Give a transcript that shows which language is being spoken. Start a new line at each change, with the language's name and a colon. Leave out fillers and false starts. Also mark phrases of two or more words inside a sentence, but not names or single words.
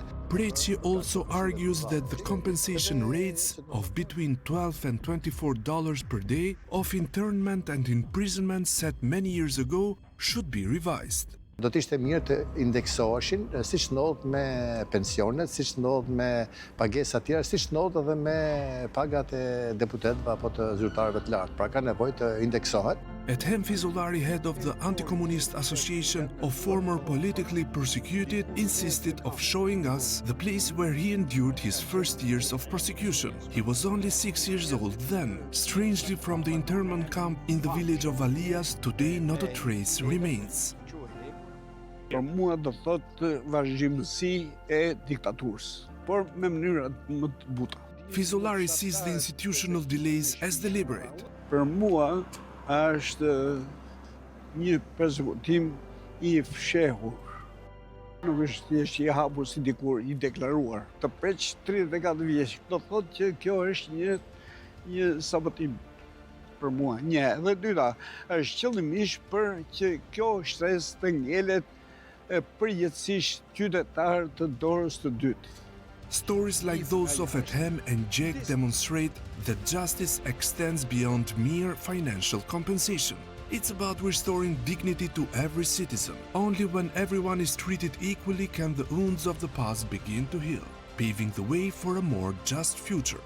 English: Preci also argues that the compensation rates of between $12 and $24 per day of internment and imprisonment set many years ago should be revised.
Albanian: Do të ishte mirë të indeksoheshin, siç ndodh me pensionet, siç ndodh me pagesa tjera, siç ndodh edhe me pagat e deputetëve apo të zyrtarëve të lartë. Pra ka nevojë të indeksohet.
English: Ethem Fizolari, head of the Anti-Communist Association of Former Politically Persecuted, insisted of showing us the place where he endured his first years of persecution. He was only 6 years old then. Strangely, from the internment camp in the village of Alias, today not a trace remains.
Albanian: Për mua do thotë vazhdimësi e diktaturës, por me mënyrat më të buta.
English: Fizolari sees the institutional delays as deliberate.
Albanian: Për mua është një përsekutim i fshehur. Nuk është thjesht i hapur si dikur i deklaruar. Të preq 34 vjeç, do thotë që kjo është një sabotim për mua. Një, dhe dyta, është qëllimisht për që kjo shtresë të ngelet përjetësisht qytetar të dorës të dytë.
English: Stories like those of Ethem and Jack demonstrate that justice extends beyond mere financial compensation. It's about restoring dignity to every citizen. Only when everyone is treated equally can the wounds of the past begin to heal, paving the way for a more just future.